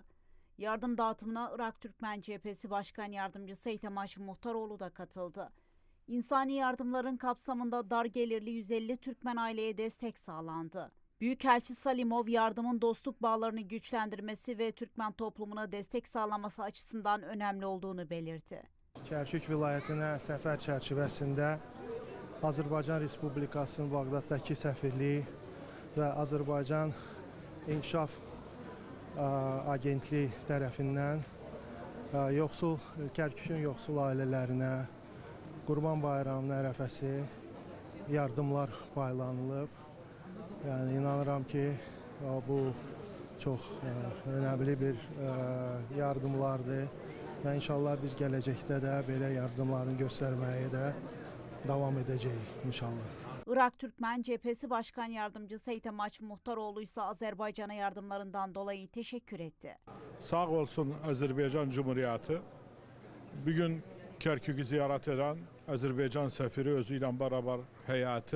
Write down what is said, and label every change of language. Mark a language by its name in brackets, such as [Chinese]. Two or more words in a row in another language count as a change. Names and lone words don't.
[Turkish] Yardım dağıtımına Irak Türkmen Cephesi Başkan Yardımcısı Eytemaş Muhtaroğlu da katıldı. İnsani yardımların kapsamında dar gelirli 150 Türkmen aileye destek sağlandı. Büyükelçi Salimov, yardımın dostluk bağlarını güçlendirmesi ve Türkmen toplumuna destek sağlaması açısından önemli olduğunu belirtti. [Azerbaijani] Kərkük vilayətinə səfər çərçivəsində Azərbaycan Respublikasının Bağdaddakı səfirliyi və Azərbaycan İnkişaf Agentliyi tərəfindən Kərkükün yoxsul ailələrinə Qurban Bayramının ərəfəsi yardımlar paylanılıb. Yəni inanıram ki, bu çox önəmli bir yardımlardır və inşallah biz gələcəkdə də belə yardımların göstərməyə də davam edəcəyik inşallah. [Turkish] Irak Türkmen Cephesi Başkan Yardımcısı Eytemaç Muhtaroğlu ise Azerbaycan'a yardımlarından dolayı teşekkür etti. Sağ olsun Azerbaycan Cumhuriyeti. Bugün Kerkük'ü ziyaret eden Azerbaycan sefiri özüyle beraber heyeti.